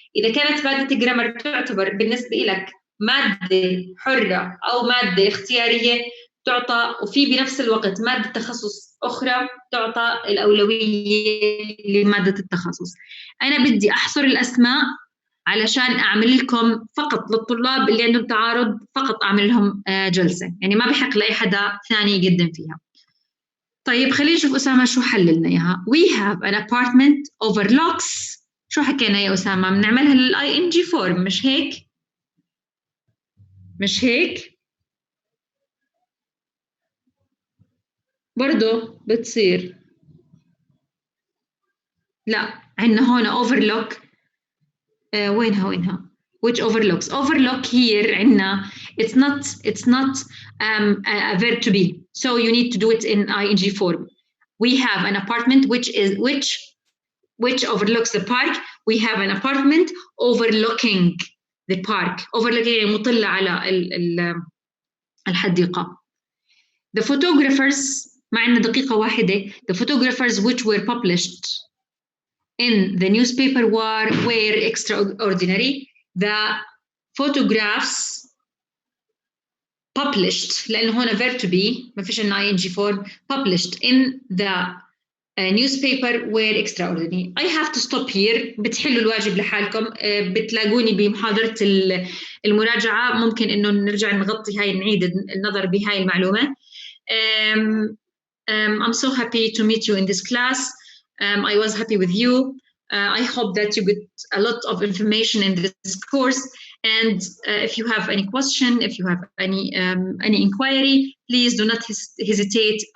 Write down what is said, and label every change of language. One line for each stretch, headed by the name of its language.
Arabic: إذا كانت مادة جرامر تعتبر بالنسبة لك مادة حرة أو مادة اختيارية، تعطى وفي بنفس الوقت مادة تخصص أخرى تعطى الأولوية لمادة التخصص. أنا بدي أحصر الأسماء علشان أعمل لكم فقط للطلاب اللي عندهم تعارض، فقط أعمل لهم جلسة، يعني ما بحق لأي حدا ثاني يقدم فيها. طيب خلينا نشوف أسامة شو حللنا إياها.
English: We have an apartment overlooks.
Arabic: شو حكينا يا أسامة؟ بنعملها للI NG form مش هيك؟ مش هيك؟ برضو بتصير. لا عندنا هون overlook. وينها؟
English: which overlooks. Overlook here عندنا it's not a verb to be, so you need to do it in ing form. We have an apartment which overlooks the park. We have an apartment overlooking the park.
Arabic: Overlooking يعني مطلة على الحديقة.
English: The photographers
Arabic: معنا دقيقة واحدة.
English: The photographers which were published in the newspaper were extraordinary. The photographs published
Arabic: لأنه هنا
English: verb to be
Arabic: ما فيش إن
English: ing form. Published in the newspaper were extraordinary. I have to stop here.
Arabic: بتحلوا الواجب لحالكم. بتلاقوني بمحاضرة المراجعة. ممكن إنه نرجع نغطي هاي نعيد النظر بهاي المعلومة.
English: I'm so happy to meet you in this class. I was happy with you. I hope that you get a lot of information in this course. And if you have any question, if you have any inquiry, please do not hesitate.